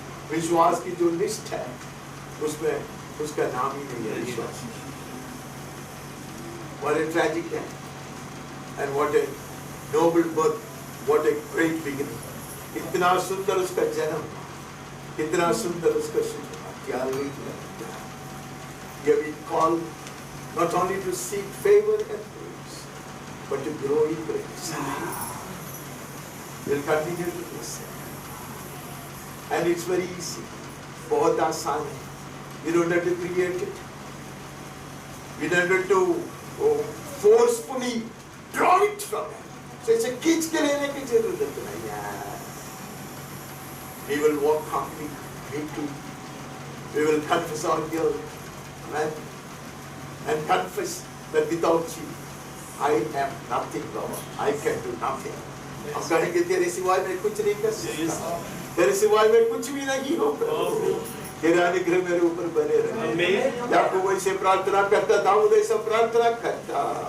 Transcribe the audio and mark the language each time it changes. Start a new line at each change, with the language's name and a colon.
Hindi: विश्वास की जो लिस्ट है उसमें उसका नाम ही नहीं है विश्वास।
English: What a tragic end and what a noble birth, what a great beginning।
Hindi: कितना सुंदर उसका जन्म, कितना सुंदर उसका शुभ।
English: We have been called not only to seek favor and praise, but to grow in grace. We'll continue to do so. And it's very easy.
Hindi: बहुत आसान है।
English: We don't have to create it. We don't have to forcefully draw it from it.
Hindi: So इसे खींच के लेने की जरूरत नहीं है।
English: We will walk humbly, me too. We will confess our guilt. And confess that without you, I am nothing, Lord. I can do nothing.
Hindi: हम कहेंगे तेरे सिवाय मैं कुछ नहीं कर सकता, तेरे सिवाय मैं कुछ भी नहीं होगा, तेरा अनुग्रह मेरे ऊपर बने रहे। याकूब वैसे प्रार्थना करता, दाऊद ऐसा प्रार्थना करता।